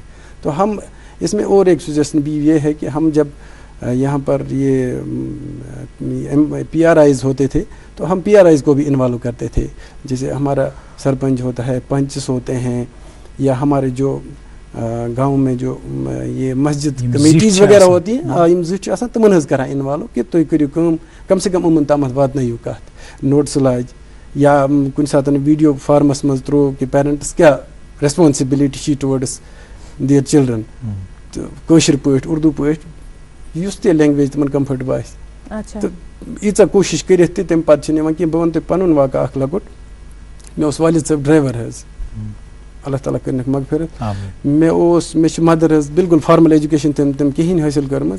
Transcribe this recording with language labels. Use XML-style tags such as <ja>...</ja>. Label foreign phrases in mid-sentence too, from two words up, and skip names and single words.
<ur>تو ہم اس میں اور ایک سجیشن بھی یہ ہے کہ ہم جب یہاں پر یہ پی آر آئیز ہوتے تھے تو ہم پی آر آئیز کو بھی انوالو کرتے تھے. جیسے ہمارا سرپنچ ہوتا ہے, پنچس ہوتے ہیں, یا ہمارے جو گاؤں میں جو یہ مسجد کمیٹیز وغیرہ ہوتی ہیں,</ur> <ks>زچ آسان تمن ہز کران انوالو کہ تُہۍ کٔرِو کٲم, کم سے کم یِمن تامتھ واتنٲیِو کتھ, نوٹس لاج, یا کُنہِ ساتہٕ</ks> <en>video forms</en> <ks>منٛز ترٛوو کہ پیرنٹس کیٛاہ ریسپانسبلٹی چھِ</ks> <en>towards their children,</en> <ks>تہٕ کٲشِر پٲٹھۍ, اردوٗ پٲٹھۍ, یُس تہِ لینگویج تِمن کمفٲٹ باسہِ. تہٕ ییٖژاہ کوٗشِش کٔرِتھ تہِ تمہِ پتہٕ چھِنہٕ یِوان کینٛہہ. بہٕ وَنہٕ تۄہہِ پنُن واقعہٕ اکھ لۄکُٹ. مےٚ اوس والد صٲب ڈرایور حظ, اللہ تعالیٰ کٔرنَکھ مغفرت. مےٚ چھِ مدر حظ بالکل</ks> <en>formal education</en> <ks>تٔمۍ کِہیٖنۍ حٲصِل کٔرمٕژ.</ks>